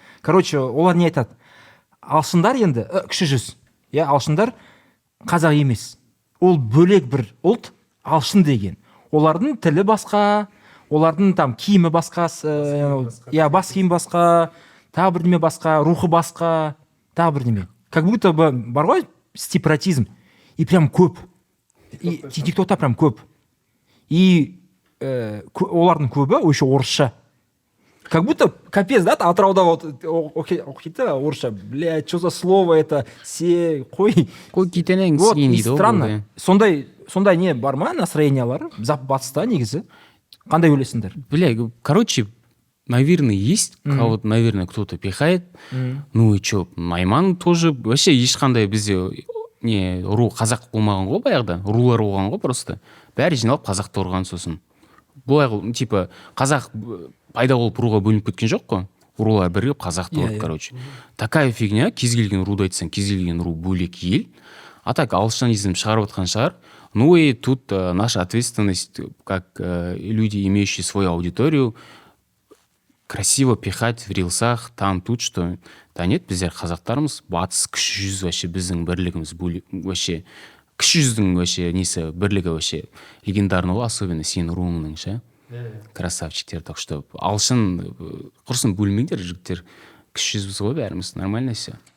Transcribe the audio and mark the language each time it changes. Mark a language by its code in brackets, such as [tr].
[kk] Короче, олар не айтады? Алшындар енді, кіші жүз, алшындар қазақ емес. Ол бөлек бір ұлт, алшын деген. Олардың тілі басқа, олардың там киімі басқа, бас киім басқа, тағы бірдеме басқа, рухы басқа, тағы бірдеме. [ru] Как будто бы [kk] бар ғой [ru] сепаратизм. [kk] И прям көп. И тиктокта прям көп. И олардың көбі еще орысша. [ru] Как будто капец, да, Атырауда вот [kk] оқиды орысша. [ru] Бля, что за слово это? Қой [kk] кетенең [ru] вот, и странно. [kk] Сондай не бар ма настроениялар? Батыста негізі. Қандай ойлайсыңдар? [ru] Бля, короче, наверное, есть. Кого-то, наверное, кто-то пихает. Ну и чё, Найман тоже. [kk] Вообще ешқандай бізде не ру қазақ болмаған ғой баяғыда. Рулар болған ғой просто. Бәрі жиналып қазақты ұрған сосын. Бұлай типа қазақ пайда болып руға бөлініп кеткен жоқ қой. Рулар бірігіп қазақты ұрды, короче. [ru] Такая фигня, [kk] кез келген руды айтсаң, кез келген ру бөлек ел. А так алшанизм шығарып отқан шығар. [ru] Ну и тут наша ответственность, как люди, имеющие свою аудиторию, красиво пихать в рилсах, там, тут, что... Да нет, [kk] біздер қазақтарымыз, батыс кіші жүз вообще біздің бірлігіміз вообще... Кіші жүздің вообще несі бірлігі вообще легендарный ғой, особенно сен руыңның ше. Красавчиктер, так что алшын құрсын бөлмеңдер, жігіттер. Кіші жүзбіз ғой бәріміз, [ru] нормально все.